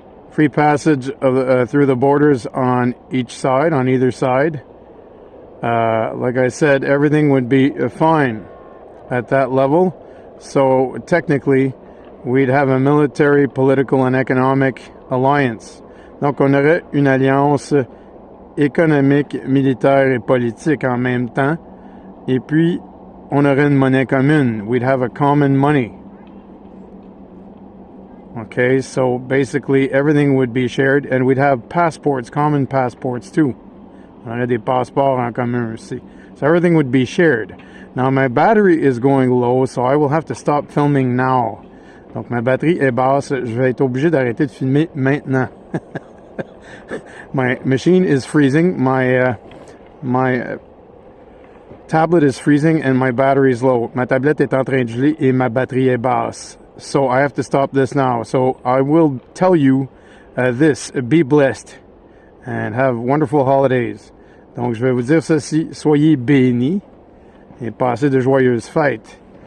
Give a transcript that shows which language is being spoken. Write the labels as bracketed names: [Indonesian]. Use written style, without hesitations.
[English] Free passage through the borders on each side, on either side. Like I said, everything would be fine at that level. So technically, we'd have a military, political, and economic alliance. [French] Donc, on aurait une alliance économique, militaire et politique en même temps. Et puis, on aurait une monnaie commune. [English] We'd have a common money. Okay, so basically everything would be shared, and we'd have passports, common passports too. [French] On aurait des passeports en commun aussi. [English] So everything would be shared. Now, my battery is going low, so I will have to stop filming now. [French] Donc, ma batterie est basse. Je vais être obligé d'arrêter de filmer maintenant. [English] My machine is freezing. My tablet is freezing and my battery is low. [French] Ma tablette est en train de geler et ma batterie est basse. [English] So, I have to stop this now. So, I will tell you this. Be blessed and have wonderful holidays. [French] Donc, je vais vous dire ceci. Soyez bénis et passez de joyeuses fêtes.